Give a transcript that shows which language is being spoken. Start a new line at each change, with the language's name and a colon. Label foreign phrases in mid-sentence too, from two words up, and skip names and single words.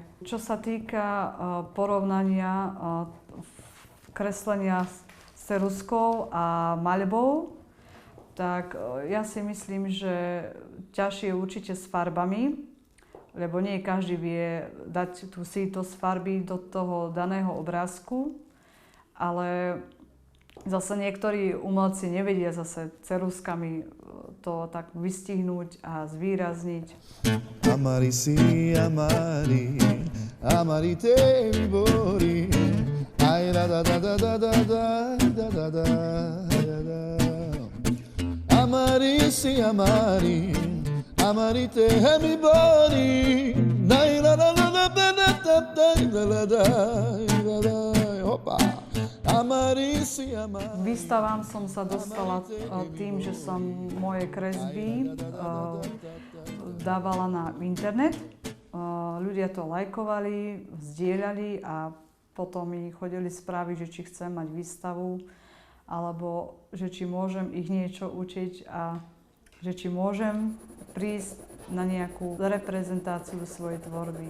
Slovak: Čo sa týka porovnania kreslenia s ceruzkou a maľbou, tak ja si myslím, že ťažšie je určite s farbami, lebo nie každý vie dať tú sítosť farby do toho daného obrázku, ale zase niektorí umelci nevedia zase ceruzkami to tak vystihnúť a zvýrazniť.
Romany: Amari si amari, amari te vibori, aj da da da da da da da da da da. Amari si amari, amari te vibori, aj da da da da da da da da da da.
Slovak: Hopa. K výstavám som sa dostala tým, že som moje kresby dávala na internet. Ľudia to lajkovali, zdieľali a potom mi chodili správy, že či chcem mať výstavu alebo že či môžem ich niečo učiť a že či môžem prísť na nejakú reprezentáciu svojej tvorby.